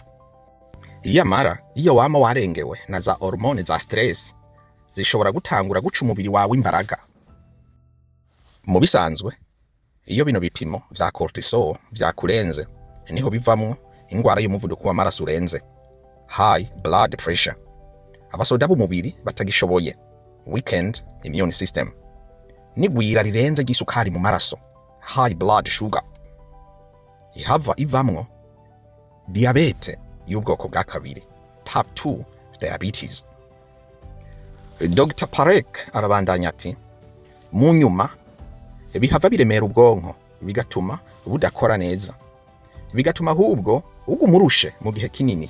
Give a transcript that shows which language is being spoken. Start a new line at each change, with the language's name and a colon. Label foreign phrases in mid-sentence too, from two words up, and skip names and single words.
Rundi: Yamara iyo wama warengewe na za hormone za stress, zishobora gutangura guca umubiri wawe imbaraga. Mu bisanzwe iyo bino bipimo vya cortisol vyakurenze, niho bivamwo ingwara y'umuvuduko w'amaraso urenze,
English: high blood pressure,
Rundi: abasoda b'umubiri batagishoboye,
English: weakened immune system,
Rundi: n'igwira rirenze ry'isukari mu maraso,
English: high blood sugar,
Rundi: ihava ivamwo diabete y'ubwoko bwa kabiri,
English: type 2 diabetes.
Rundi: Dr. Parek arabandanya ati mu nyuma bihava biremera ubwonko bigatuma budakora neza, bigatuma ahubwo ugumurushe mu gihe kinini.